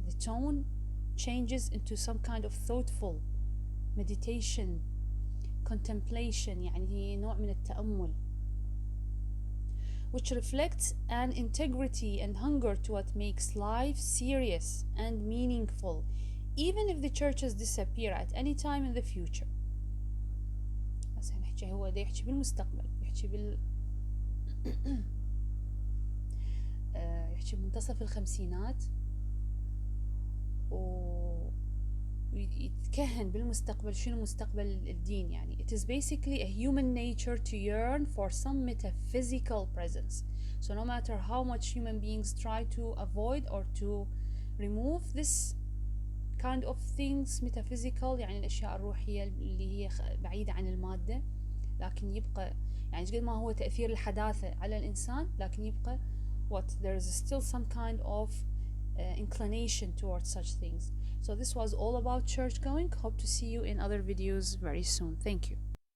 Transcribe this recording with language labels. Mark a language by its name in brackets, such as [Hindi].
[English] The tone changes into some kind of thoughtful meditation, contemplation, [Arabic] يعني نوع من التأمل, [English] which reflects an integrity and hunger to what makes life serious and meaningful, even if the churches disappear at any time in the future. [Arabic] هسه نحكي هو دا يحكي بالمستقبل, يحكي يحكي بمنتصف الخمسينات ويتكهن بالمستقبل شنو مستقبل الدين. [English] يعني it is basically a human nature to yearn for some metaphysical presence. So no matter how much human beings try to avoid or to remove this kind of things metaphysical, [Arabic] يعني الأشياء الروحية اللي هي بعيدة عن المادة, لكن يبقى [English] يعني قد ما هو تأثير الحداثة على الإنسان, لكن يبقى what there is still some kind of inclination towards such things. So this was all about church going. Hope to see you in other videos very soon. Thank you.